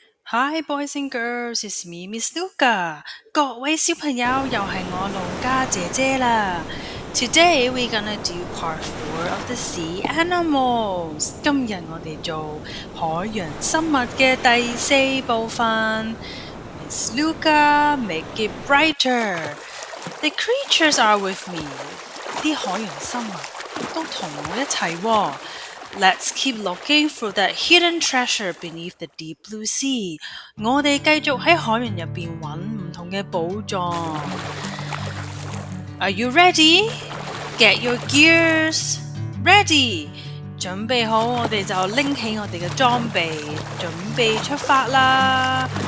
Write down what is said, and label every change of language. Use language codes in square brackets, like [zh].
[en] Hi boys and girls, it's me, Miss Luca. [yue] 各位小朋友，又係我老家姐姐啦。 [en] Today we're gonna do part 4 of the sea animals. [yue] 今日我哋做海洋生物嘅第4部分。 [en] Miss Luca, make it brighter. The creatures are with me. [yue] 啲海洋生物都同我一齊喎。 [en] Let's keep looking for that hidden treasure beneath the deep blue sea. [yue] 我哋繼續喺海洋入邊揾唔同嘅寶藏。 [en] Are you ready? Get your gears ready. [yue] 準備好，我哋就拎起我哋嘅裝備，準備出發啦。